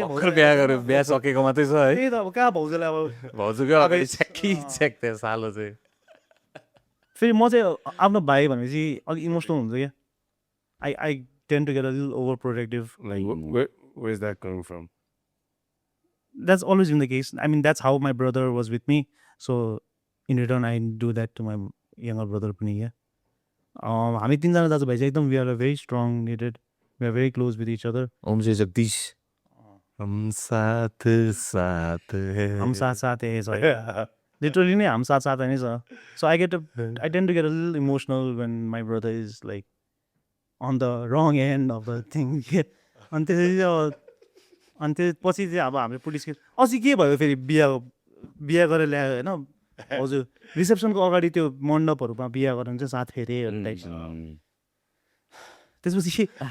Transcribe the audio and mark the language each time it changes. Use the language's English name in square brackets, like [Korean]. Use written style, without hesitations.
[Nepali] भर्खर बिहा गरेर बिहा सकेको मात्रै छ है त्यही त अब कहाँ भाउजूलाई अब भाउजूको अगाडि चेक त्यो सालो चाहिँ फेरि म चाहिँ आफ्नो भाइ भनेपछि अलिक इमोसनल हुन्छ क्या [English] I tend to get a little overprotective. like where's that coming from That's always been the case. I mean, that's how my brother was with me. So in return, I do that to my younger brother [Nepali] पनि क्या हामी तिनजना दाजुभाइ चाहिँ एकदम [English] we are very strong knitted. We are very close with each other. [Nepali] Om चाहिँ जगदीश [Hindi] हम साथ साथ है हम साथ है [Nepali] छ literally नै हम साथ नै छ [English] so I tend to get a little emotional when my brother is like on the wrong end of the thing [Nepali] अनि त्यो पछि चाहिँ अब हाम्रो पुलिस केस अस्ति के भयो फेरि बिहा गरेर ल्यायो होइन हजुर रिसेप्सनको अगाडि त्यो मण्डपहरूमा बिहा गरेर चाहिँ साथ फेरे त्यसपछि